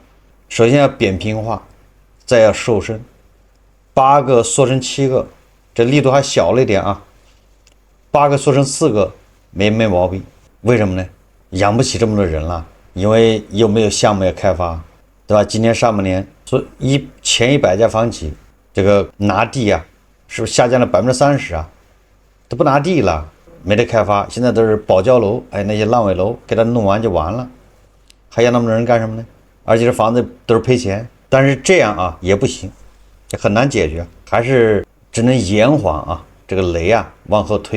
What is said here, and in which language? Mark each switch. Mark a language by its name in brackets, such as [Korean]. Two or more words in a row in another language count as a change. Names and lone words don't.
[Chinese] 首先要扁平化，再要瘦身，8個縮成7個，這力度還小了一點8個縮成4個沒毛病。為什麼呢？養不起這麼多人了，因為又沒有項目要開發，對吧？今年上半年前100家房企這個拿地是不是下降了30%都不拿地了，沒得開發，現在都是保交樓，那些爛尾樓給它弄完就完了，還要那麼多人幹什麼呢？而且這房子都是賠錢，但是這樣也不行，很難解決，還是只能延緩這個雷往後推。